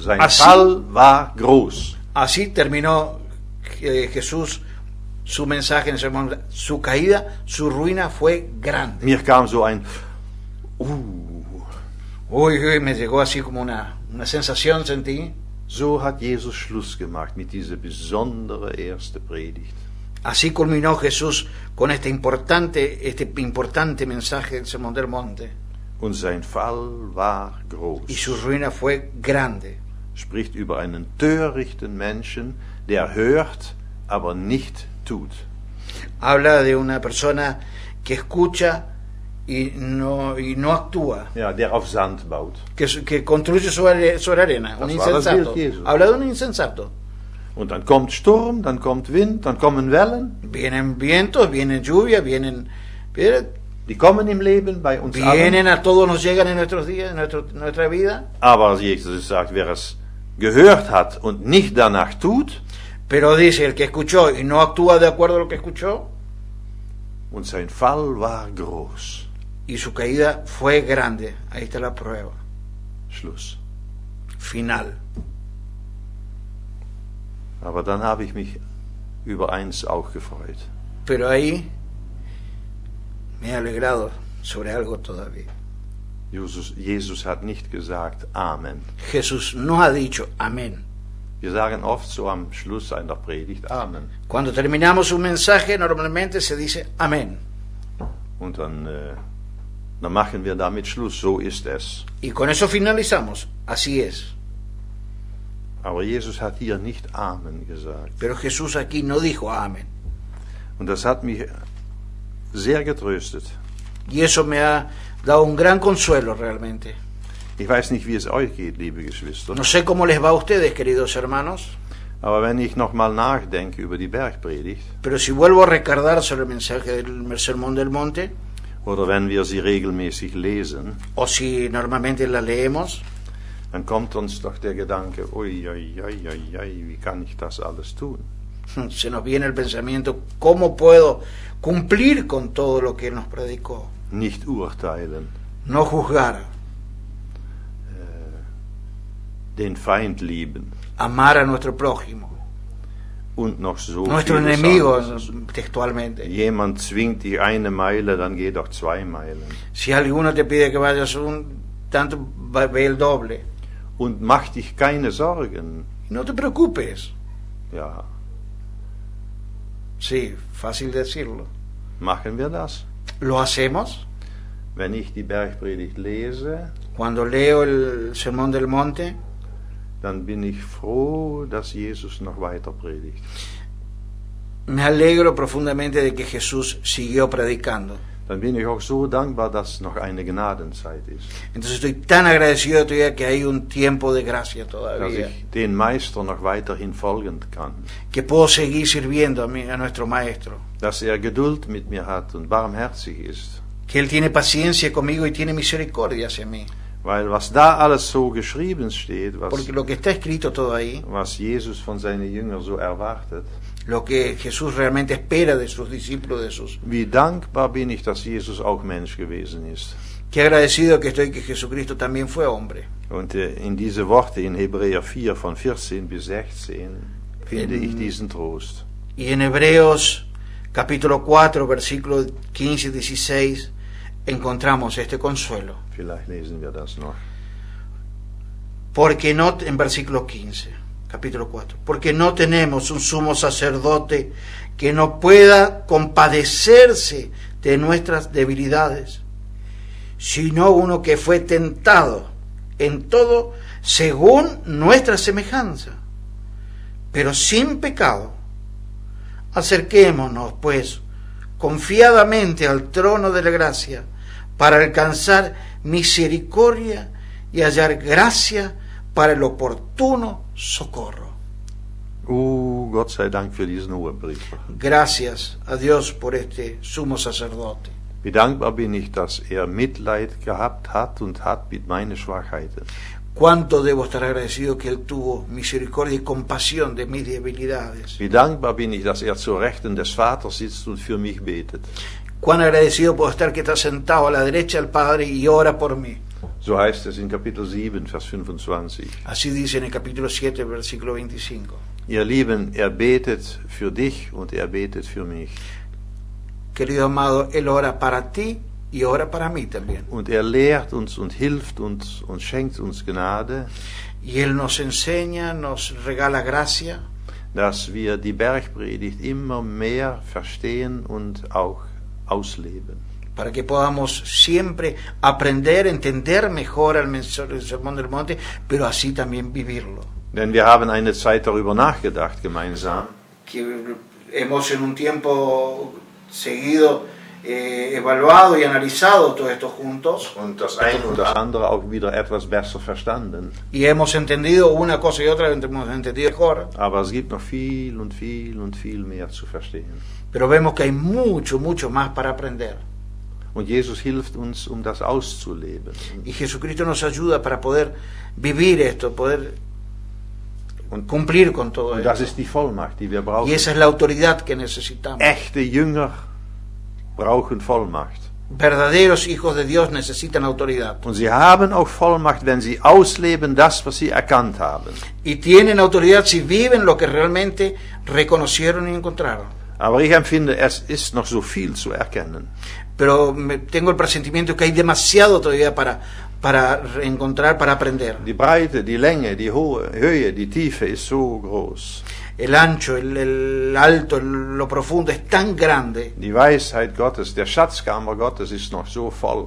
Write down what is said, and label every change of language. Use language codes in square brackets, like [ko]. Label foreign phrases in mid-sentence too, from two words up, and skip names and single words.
[de] Sein [es] Así- [de] Fall war groß. [es] Así terminó Jesús su mensaje en el sermón. Su caída, su ruina fue grande. [de] Mir kam so ein [es] Uy, uy, me llegó así como una sensación, sentí. [de] So hat Jesus Schluss gemacht mit dieser besondere erste Predigt. [es] Así culminó Jesús con este importante mensaje del Sermón del Monte. [de] Und sein Fall war groß. [es] Y su ruina fue grande. [de] Spricht über einen törichten Menschen, der hört, aber nicht tut. [es] Habla de una persona que escucha y no actúa, [de] Ja, der auf Sand baut. [es] que construye sobre arena, un [de] Das war das [es] insensato. [de] Bild Jesu. [es] Habla de un insensato. [de] Und dann kommt Sturm, dann kommt Wind, dann kommen Wellen. [es] Vienen vientos, vienen lluvias, vienen [de] Die kommen im Leben bei uns allen. [es] a todos, nos llegan en nuestros días, en nuestra vida. [de] Aber Jesus sagt, wer es gehört hat und nicht danach tut, [es] Pero dice, el que escuchó y no actúa de acuerdo a lo que escuchó, [de] und sein Fall war groß. [es] y su caída fue grande. Ahí está la prueba [de] Schluss. [es] final. [de] Aber dann habe ich mich über eins auch gefreut. [es] Pero ahí me he alegrado sobre algo todavía. [de] Jesus hat nicht gesagt Amen. [es] Jesús no ha dicho amén. [de] Wir sagen oft so am Schluss einer Predigt Amen. [es] Cuando terminamos un mensaje, normalmente se dice amén. [de] Und dann machen wir damit Schluss. So ist es. [es] Y con eso finalizamos. Así es. [de] Aber Jesus hat hier nicht Amen gesagt. [es] Pero Jesús aquí no dijo amén. [de] Und das hat mich sehr getröstet. [es] Y eso me ha dado un gran consuelo realmente. [de] Ich weiß nicht, wie es euch geht, liebe Geschwister. [es] No sé cómo les va a ustedes, queridos hermanos, [de] Aber wenn ich nochmal nachdenke über die Bergpredigt, [es] pero si vuelvo a recordar sobre el mensaje del Sermón del Monte, [de] oder wenn wir sie regelmäßig lesen, [es] o si normalmente la leemos, [de] dann kommt uns doch der Gedanke, ui, wie kann ich das alles tun? [es] se nos viene el pensamiento, ¿cómo puedo cumplir con todo lo que Él nos predicó? [de] Nicht urteilen, [es] No juzgar, [de] den Feind lieben [es] amar a nuestro prójimo, [de] und noch so [es] nuestro [de] vieles [es] enemigo [de] anderes. [es] textualmente. [de] Jemand zwingt dich 1 Meile, dann geh doch 2 Meilen. [es] Si alguno te pide que vayas tanto, ve el doble. [de] Und mach dich keine Sorgen. [es] No te preocupes. [de] Ja, [es] Sí, fácil decirlo. [de] machen wir das? [es] ¿Lo hacemos? [de] Wenn ich die Bergpredigt lese, [es] Cuando leo el Sermón del Monte, [de] dann bin ich froh, dass Jesus noch weiter predigt. [es] me alegro profundamente de que Jesús siguió predicando. [de] Dann bin ich auch so dankbar, dass noch eine Gnadenzeit ist. [es] Entonces estoy tan agradecido todavía que hay un tiempo de gracia [de] Dass [es] todavía, [de] ich den Meister noch weiterhin folgen kann. [es] que puedo seguir sirviendo a nuestro Maestro, [de] Dass Geduld mit mir hat und barmherzig ist. [es] que Él tiene paciencia conmigo y tiene misericordia hacia mí. [de] Weil was da alles so geschrieben steht, [es] Porque lo que está escrito todo ahí, [de] was Jesus von seinen Jüngern so erwartet, [es] lo que Jesús realmente espera de sus discípulos, de sus... [de] wie dankbar bin ich, dass Jesus auch Mensch gewesen ist. [es] Qué agradecido que estoy que Jesucristo también fue hombre. [de] Und in diese Worte in Hebräer 4 von 14 bis 16 finde ich diesen Trost. [es] Y en Hebreos capítulo 4, versículos 15 y 16, encontramos este consuelo. [de] Vielleicht lesen wir das noch. [es] Porque no, en versículo 15, capítulo 4, porque no tenemos un sumo sacerdote que no pueda compadecerse de nuestras debilidades, sino uno que fue tentado en todo según nuestra semejanza, pero sin pecado. Acerquémonos, pues, confiadamente al trono de la gracia, para alcanzar misericordia y hallar gracia para el oportuno socorro. [de] Gott sei Dank für diesen Hohepriester. [es] Gracias a Dios por este sumo sacerdote. [de] Wie dankbar bin ich, dass Mitleid gehabt hat und hat mit meinen Schwachheiten. [es] Cuánto debo estar agradecido que Él tuvo misericordia y compasión de mis debilidades. [de] Wie dankbar bin ich, dass zur Rechten des Vaters sitzt und für mich betet. [es] Cuán agradecido puedo estar que está sentado a la derecha del Padre y ora por mí. [de] So heißt es in Kapitel 7, Vers 25. [es] Así dice en el capítulo 7, versículo 25. [de] Ihr Lieben, betet für dich und betet für mich. [es] Querido amado, Él ora para ti y ora para mí también. [de] Und lehrt uns und hilft uns und schenkt uns Gnade, [es] Y Él nos enseña, nos regala gracia, [de] dass wir die Bergpredigt immer mehr verstehen und auch ausleben. [es] para que podamos siempre aprender, entender mejor el Sermón del Monte, pero así también vivirlo. [de] Denn wir haben eine Zeit darüber nachgedacht gemeinsam. [es] Que hemos en un tiempo seguido evaluado y analizado todo esto juntos. [de] Und das eine oder andere auch wieder etwas besser verstanden. [es] Y hemos entendido una cosa y otra, hemos entendido mejor. [de] Aber es gibt noch viel und viel und viel mehr zu verstehen. [es] Pero vemos que hay mucho, mucho más para aprender. [de] Und Jesus hilft uns, das auszuleben. [es] Y Jesucristo nos ayuda para poder vivir esto, poder cumplir con todo [de] Und das [es] esto. [de] ist die Vollmacht, die wir brauchen. [es] Y esa es la autoridad que necesitamos. [de] Echte Jünger brauchen Vollmacht. [es] Verdaderos hijos de Dios necesitan autoridad. [de] Und sie haben auch Vollmacht, wenn sie ausleben das, was sie erkannt haben. [es] Y tienen autoridad si viven lo que realmente reconocieron y encontraron. [de] Aber ich empfinde, es ist noch so viel zu erkennen. [es] Pero tengo el presentimiento que hay demasiado todavía para encontrar, para aprender. [de] Die Breite, die Länge, die Höhe, die Tiefe ist so groß. [es] El ancho, el alto, lo profundo es tan grande. [de] Die Weisheit Gottes, der Schatzkammer Gottes ist noch so voll.